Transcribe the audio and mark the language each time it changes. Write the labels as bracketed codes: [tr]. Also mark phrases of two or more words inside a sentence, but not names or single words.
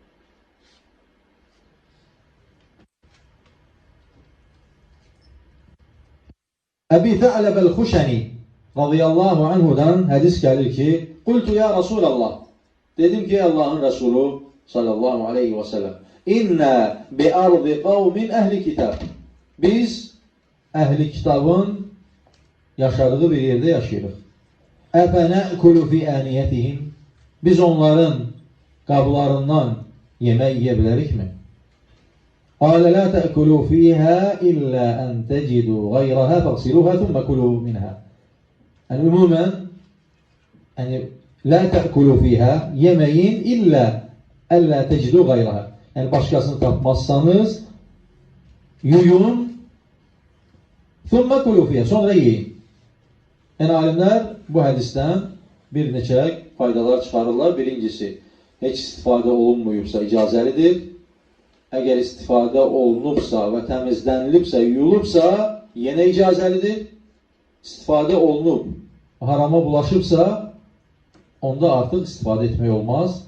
[az] Əbi Tha'ləb el-Xuşəni radiyallahu anhudan hədis gəlir ki, [ar] قلت يا رسول الله, [az] dedim ki, Allahın Rəsulü [ar] صلى الله عليه وسلم, إنا بأرض قوم أهل كتاب. [az] Biz əhli kitabın yaşadığı bir yerdə yaşayırıq. [ar] أفنأكل في آنيتهم. [az] biz onların qablarından yemək yeyə bilərikmi? [ar] قال لا تأكلوا فيها إلا أن تجدوا غيرها فاغسلوها ثم كلوا منها. [az] Yani umumen yani [ar] لا تأكلوا فيها yemeyin إلا ألا تجدوا غيرها. [az] Yani başkasını tapmazsanız yuyun [ar] ثم كلوا فيها. [az] Sonra yiyin. Yani alimler bu hadisten bir neçə faydalar çıxarırlar. Birincisi, heç istifadə olunmuyubsa icazəlidir. Əgər istifadə olunubsa və təmizlənilibsə, yuyulubsa, yenə icazəlidir. İstifadə olunub, harama bulaşıbsa, onda artıq istifadə etmək olmaz.